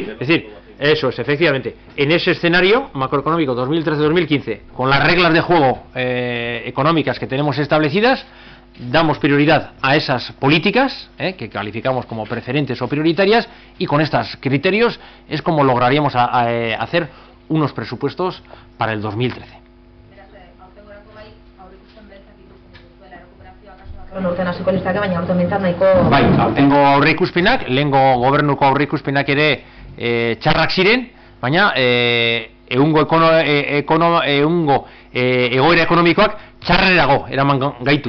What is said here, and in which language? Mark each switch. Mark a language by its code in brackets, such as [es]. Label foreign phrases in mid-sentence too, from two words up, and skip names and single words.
[es] Es decir, eso es, efectivamente. En ese escenario macroeconómico 2013-2015, con las reglas de juego económicas que tenemos establecidas, damos prioridad a esas políticas que calificamos como preferentes o prioritarias, y con estos criterios es como lograríamos hacer unos presupuestos para el 2013. [eu] Urtean hasiko litzake, baina urte honetan nahiko... Bai, aurtengo aurreikuspenak, lehengo gobernuko aurreikuspenak ere txarrak ziren, baina egungo egoera ekonomikoak txarrerago eraman gaitu.